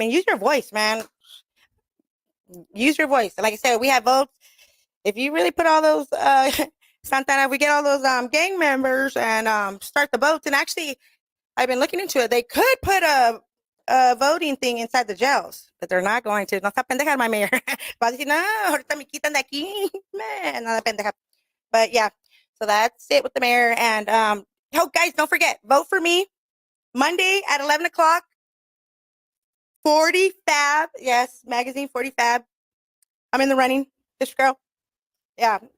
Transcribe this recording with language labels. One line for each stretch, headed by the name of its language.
English: And use your voice, man. Use your voice. Like I said, we have votes. If you really put all those Santana, we get all those gang members and start the votes. And actually, I've been looking into it. They could put a voting thing inside the jails, but they're not going to.
Spanish: No está pendeja,
English: my mayor.
Spanish: Va a decir, no, ahorita me quitan de aquí. Man, nada pendeja.
English: But yeah, so that's it with the mayor. And oh, guys, don't forget, vote for me Monday at 11 o'clock. 40 Fab. Yes, magazine 40 Fab. I'm in the running. This girl. Yeah.